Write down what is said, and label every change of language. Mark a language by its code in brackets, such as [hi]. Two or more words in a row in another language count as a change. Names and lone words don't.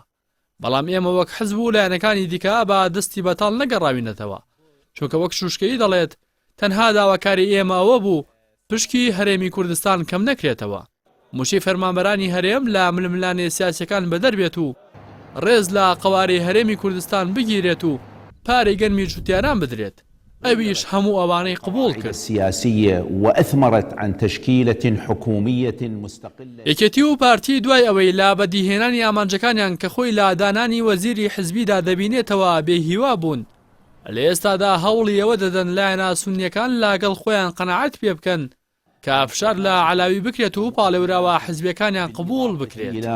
[ckb] بەڵام ئێمە وەک حزب و لایەنەکانی دیکە بە دەستی بەتاڵ نەگەڕاوینەتەوە، چونکە وەک شوشکەی دەڵێت تەنها داواکاری ئێمە ئەوە بوو پشکی هەرێمی کوردستان کەم نەکرێتەوە. موچەی فەرمانبەرانی هەرێم لە ململانێ سیاسیەکان بەدەربێت و ڕێز لە قەوارەی هەرێمی کوردستان بگیرێت و پارەی گەرمی جوتیاران بدرێت. ئەویش هەموو ئەوانەی قبول کرد. [ar] سیاسية وأثمرت عن تشكيلة حكومية مستقلة. [ckb] یەکێتی و پارتی دوای ئەوەی لا بەدیهێنانی ئامانجەکانیان کە خۆی لا دانانی وەزیری حزبیدا دەبینێتەوە بێهیوا بوون لە ئێستادا هەوڵی ئەوە دەدەن لایەنە سونیەکان لاگەڵ خۆیان قەنەعەت پێ بکەن کە ئەفشار لە عەلاوی بکرێت و پاڵێوراوە حزبیەکانیان قبول بکرێت.